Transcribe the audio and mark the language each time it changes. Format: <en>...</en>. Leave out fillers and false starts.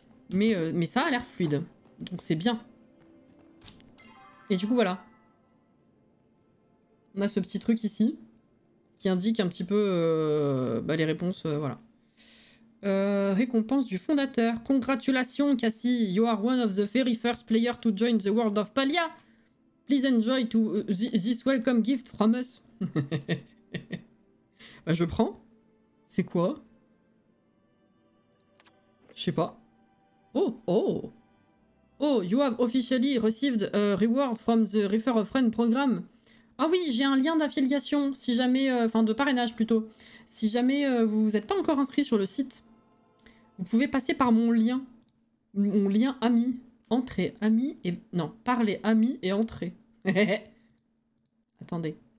<fr>Mais ça a l'air fluide. Donc c'est bien. Et du coup, voilà. On a ce petit truc ici qui indique un petit peu les réponses, voilà. Récompense du fondateur.</fr> <en>Congratulations, Cassie. You are one of the very first players to join the world of Palia. Please enjoy this welcome gift from us.</en> <fr>Bah, je prends. C'est quoi? Je sais pas. Oh, oh.</fr> <en>Oh, you have officially received a reward from the Refer a Friend program.</en> <fr>Ah oui, j'ai un lien d'affiliation, si jamais... Enfin, de parrainage, plutôt. Si jamais vous n'êtes pas encore inscrit sur le site, vous pouvez passer par mon lien. Mon lien ami. Entrée, ami et... Non, parler, ami et entrée. Attendez.</fr>